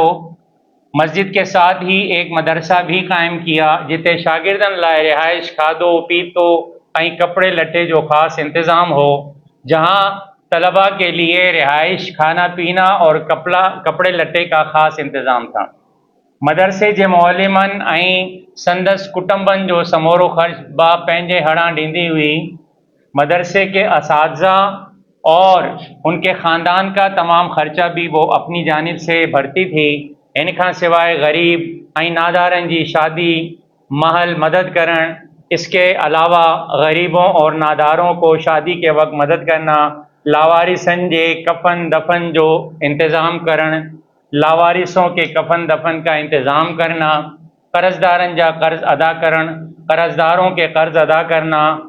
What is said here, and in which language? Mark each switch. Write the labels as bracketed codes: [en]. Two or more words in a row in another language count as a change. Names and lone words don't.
[ur] مسجد کے ساتھ ہی ایک مدرسہ بھی قائم کیا [sd] جتے شاگردن لائے رہائش، کھادو پیتو کپڑے لٹے جو خاص انتظام ہو، [ur] جہاں طلباء کے لیے رہائش، کھانا پینا اور کپڑے لٹے کا خاص انتظام تھا۔ [sd] مدرسے جے معلمن سندس کٹمبن جو سمورو خرچ با پنجے ہڑاں ڈیندی ہوئی۔ [ur] مدرسے کے اساتذہ اور ان کے خاندان کا تمام خرچہ بھی وہ اپنی جانب سے بھرتی تھی۔ [sd] ان کا سوائے غریب نادارن جی شادی محل مدد کرن، [ur] اس کے علاوہ غریبوں اور ناداروں کو شادی کے وقت مدد کرنا، [sd] لاوارثن جے کفن دفن جو انتظام کرن، [ur] لاوارثوں کے کفن دفن کا انتظام کرنا، [sd] قرض دارن جا قرض ادا کرن، [ur] قرض داروں کے قرض ادا کرنا،